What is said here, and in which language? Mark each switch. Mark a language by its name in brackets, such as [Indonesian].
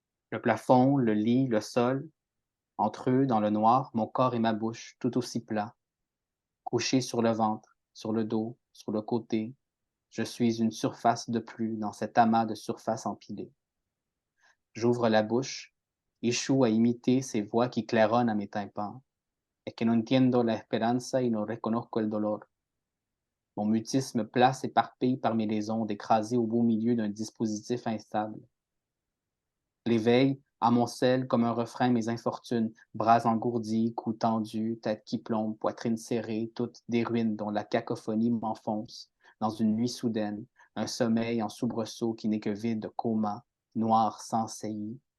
[French] Le plafond, le lit, le sol, entre eux, dans le noir, mon corps et ma bouche, tout aussi plats, couchés sur le ventre, sur le dos, sur le côté. Je suis une surface de plus dans cet amas de surfaces empilées. J'ouvre la bouche, échoue à imiter ces voix qui claironnent à mes tympans. [Spanish] Es que no entiendo la esperanza y no reconozco el dolor. [French] Mon mutisme place éparpille parmi les ondes écrasées au beau milieu d'un dispositif instable. L'éveil, Amoncelle comme un refrain mes infortunes, bras engourdis, cou tendu, tête qui plombe, poitrine serrée, toutes des ruines dont la cacophonie m'enfonce dans une nuit soudaine, un sommeil en soubresaut qui n'est que vide coma, noir sans saillie.